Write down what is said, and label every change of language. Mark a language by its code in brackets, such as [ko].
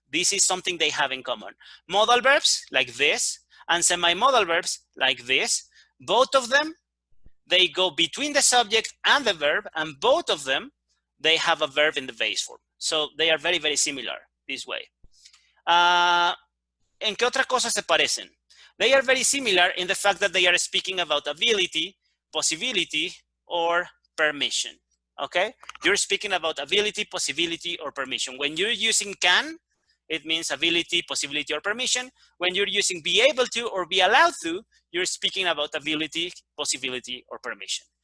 [en] This is something they have in common. Modal verbs like this and semi-modal verbs like this, both of them they go between the subject and the verb, and both of them, they have a verb in the base form. So they are very, very similar this way. [es] ¿En qué otra cosa se parecen? [en] They are very similar in the fact that they are speaking about ability, possibility, or permission. Okay? You're speaking about ability, possibility, or permission. When you're using can, it means ability, possibility, or permission. When you're using be able to or be allowed to, you're speaking about ability, possibility, or permission.